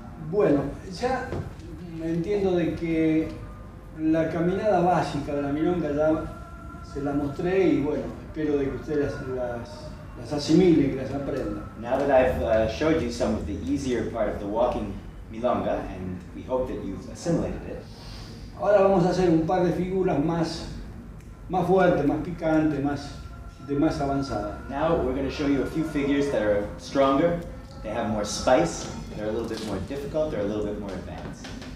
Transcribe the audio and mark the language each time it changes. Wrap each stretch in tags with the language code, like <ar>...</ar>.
<es>Bueno, ya entiendo de que la caminada básica de la milonga ya se la mostré y bueno, espero de que ustedes las asimilen, que las aprendan.</es> <en>Now that I've showed you some of the easier part of the walking milonga, and we hope that you've assimilated it,</en> <es>Ahora vamos a hacer un par de figuras más fuertes, más picantes, más avanzadas.</es> <en>now we're going to show you a few figures that are stronger, they have more spice, they're a little bit more difficult, they're a little bit more advanced.</en>